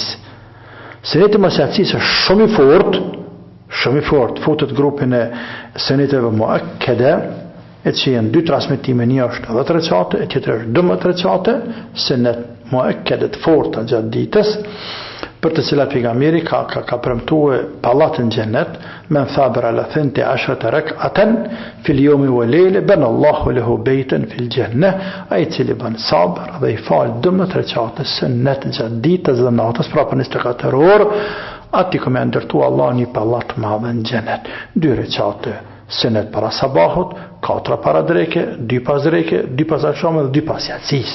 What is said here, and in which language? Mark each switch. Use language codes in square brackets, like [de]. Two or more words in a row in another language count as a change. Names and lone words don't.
[sq] Sunetin mas yatsis është shumë i fort, futet grupin e suneteve muakkede, e që jenë 2 transmitime, një është 10 recate, e tjetër është 12 recate, sunet muakkedet forta gjatë ditës, për të cilat pejgamberi ka premtuar pallatin xhennet, [ar] من ثابر على 12 ركعة في اليوم وليلة بنى الله له بيتا في الجنة, [sq] ai cili bën sabër dhe i fal 12 recate sunet gjatë ditës dhe natës, pra për 24 orë, ati këmë ndërtu Allah një pallat madhe në xhennet. 2 recate sunet para sabahut, 4 para dreke, 2 pas dreke, 2 pas akşamit dhe 2 pas yatsis.